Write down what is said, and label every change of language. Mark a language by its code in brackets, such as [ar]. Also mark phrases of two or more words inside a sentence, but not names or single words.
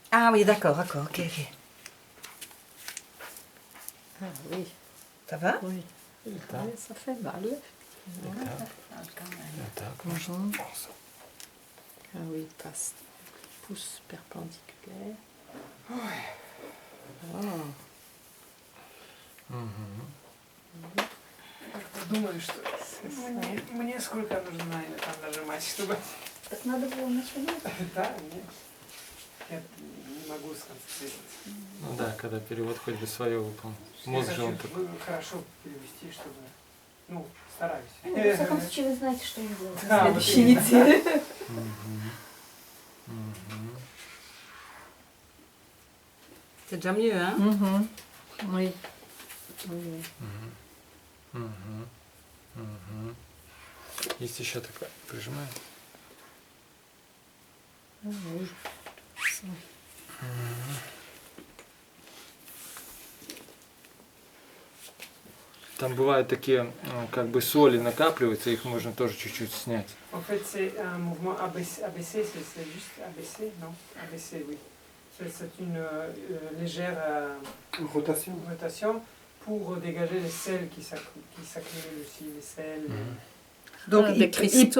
[fr] Ah oui, d'accord, ok. Ah oui, Ça va? oui. Oui, ça fait mal. Mhm. Ah oui, passe. Pouce perpendiculaire. Ah. [ru] Думаю, что мне сколько нужно там нажимать, чтобы... Так надо было начинать. Да, нет. Я не могу сконцентрироваться. Ну да, когда перевод хоть бы свое выполнил. Я Мозг же хочу он такой. хорошо перевести, чтобы... Ну, стараюсь. Ну, во всяком случае, вы знаете, что им делать Да, на вот следующей именно. неделе. [fr] C'est déjà mieux, hein? Mhm. Oui. Oui. [ru] Есть еще такое. Прижимаем. [fr] Ah oui. Ça. [ru] Там бывают такие, как бы соли накапливаются, их можно тоже чуть-чуть снять. [fr] En fait, c'est un mouvement ABC, ABC c'est juste ABC, non? ABC, oui. C'est une légère Rotation. rotation pour dégager les sels qui s'accumulent aussi, les sels. Donc Ah, il des cristaux.